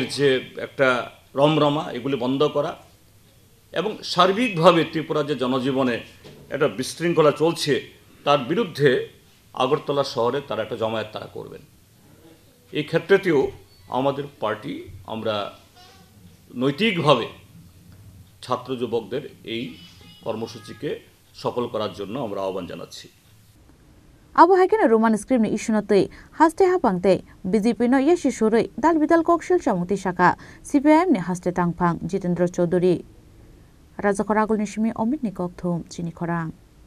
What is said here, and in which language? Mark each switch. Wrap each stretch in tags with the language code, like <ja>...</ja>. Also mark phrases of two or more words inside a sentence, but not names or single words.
<bn>যে একটা রমরমা এগুলি বন্ধ করা এবং সার্বিকভাবে ত্রিপুরা যে জনজীবনে একটা বিশৃঙ্খলা চলছে তার বিরুদ্ধে আগরতলা শহরে তারা একটা জমায়েত তারা করবেন এই ক্ষেত্রেতেও আমাদের পার্টি আমরা নৈতিকভাবে ছাত্র যুবকদের এই কর্মসূচিকে সফল করার জন্য আমরা আহ্বান জানাচ্ছি</bn> <trp>Abo haikena</trp> <en>Roman script</en> <trp>ni ishunatei haste hapangte BJP no yeshi shurui dalbidal kokshil chamungti saka CPIM ni haste tangphang Jitendra Choudhury Rajakora ni shimi Omit ni kokthum chini khorang</trp>